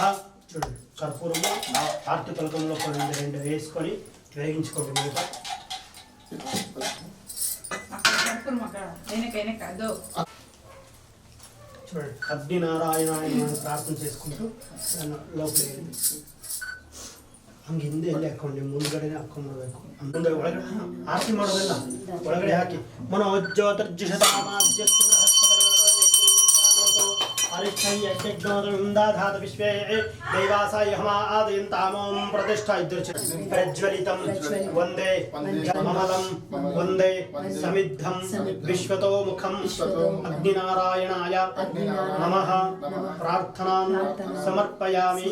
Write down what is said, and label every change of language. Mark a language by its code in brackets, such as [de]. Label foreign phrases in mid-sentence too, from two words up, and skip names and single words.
[te] చూడండి కర్పూరము ఆర్తి తొలకంలో రెండు వేసుకొని వేగించుకోండి. మీరు చూడండి అగ్నినారాయణాయ ప్రార్థన చేసుకుంటూ లోపల [kn] ಹಂಗೆ ಹಿಂದೆ ಎಲ್ಲಿ ಹಾಕೊಂಡೆ ಮುಂದ್ಗಡೆನೆ ಹಾಕೊಂಡ್ಬಿಡ್ಬೇಕು. ಮುಂದೆ ಒಳಗಡೆ ಆರತಿ ಮಾಡೋದಲ್ಲ, ಒಳಗಡೆ ಹಾಕಿ [sa] ಅರಿಷ್ಠಯ್ಯಜ್ಞೋದಾಧಾತ ವಿಶ್ವೇ ದೈವಾಸಾಯ ಹಮಾದಯಂತಾಮೋಂ ಪ್ರತಿಷ್ಠಾ ಇದ್ರುಚ ಪ್ರಜ್ವಲಿತಂ ವಂದೇ ಮಮಲಂ ವಂದೇ ಸಮಿದ್ಧಂ ವಿಶ್ವತೋ ಮುಖಂ ಅಗ್ನಿನಾರಾಯಣಾಯ ನಮಃ ಪ್ರಾರ್ಥನಾಂ ಸಮರ್ಪಯಾಮಿ.